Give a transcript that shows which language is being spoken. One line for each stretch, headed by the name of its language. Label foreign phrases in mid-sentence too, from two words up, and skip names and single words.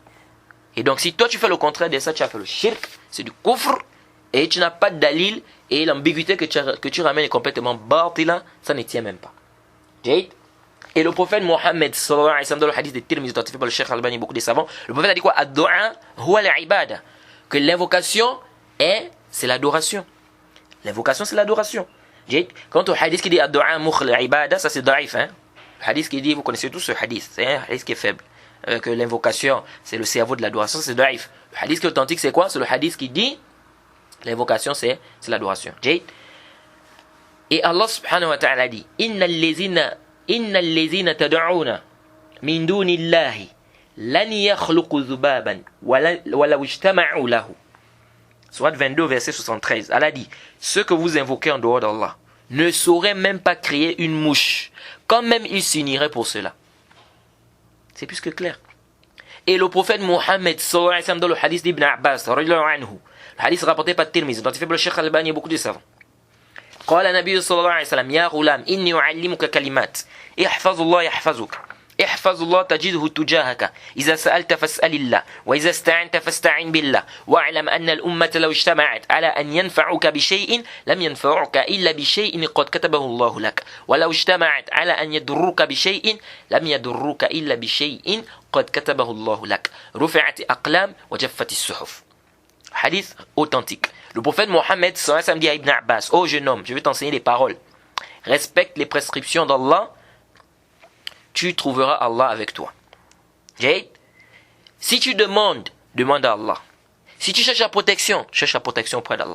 French: Et donc si toi tu fais le contraire de ça, tu as fait le shirk, c'est du kufr. Et tu n'as pas de dalil, et l'ambiguïté que tu ramènes est complètement batila, ça ne tient même pas. Et le prophète Mohammed
Arabic: صلى الله عليه وسلم,
French: dans le hadith de Tirmidhi authentifié par le Cheikh Albani, beaucoup des savants, le prophète a dit quoi?
Arabic: الدعاء هو العبادة,
French: que l'invocation c'est l'adoration. L'invocation c'est l'adoration. Quant au hadith qui dit
Arabic: الدعاء مخ العبادة,
French: ça c'est daif, hein? Le hadith qui dit, vous connaissez tous ce hadith, c'est un hadith qui est faible, que l'invocation c'est le cerveau de l'adoration, c'est daif. Le hadith qui est authentique c'est quoi? C'est le hadith qui dit l'invocation, c'est l'adoration. Et Allah
Arabic: سبحانه وتعالى
French: dit
Arabic: إن الذين تدعون من دون الله لن يخلقوا ذبابا ولو اجتمعوا له.
French: Surat 22 verset 73. Allah dit ceux que vous invoquez en dehors d'Allah ne sauraient même pas créer une mouche quand même ils s'uniraient pour cela. C'est plus que clair. Et le prophète Mohammed
Arabic: صلى الله عليه وسلم
French: dans le hadith d'Ibn Abbas
Arabic: رضي الله عنه,
French: le hadith rapporté par Tirmidhi, dont il fait le Cheikh Al-Albani et beaucoup de savants.
Arabic: قال النبي صلى الله عليه وسلم يا غلام إني أعلمك كلمات احفظ الله يحفظك احفظ الله تجده تجاهك إذا سألت فاسأل الله وإذا استعنت فاستعن بالله واعلم أن الأمة لو اجتمعت على أن ينفعوك بشيء لم ينفعوك إلا بشيء قد كتبه الله لك ولو اجتمعت على أن يضروك بشيء لم يضروك إلا بشيء قد كتبه الله لك رفعت أقلام وجفت الصحف.
French: Hadith authentique. Le prophète Mohammed
Arabic: صلى الله عليه وسلم
French: dit à Ibn Abbas: ô jeune homme, je vais t'enseigner les paroles. Respecte les prescriptions d'Allah, tu trouveras Allah avec toi. Okay? Si tu demandes, demande à Allah. Si tu cherches la protection auprès d'Allah.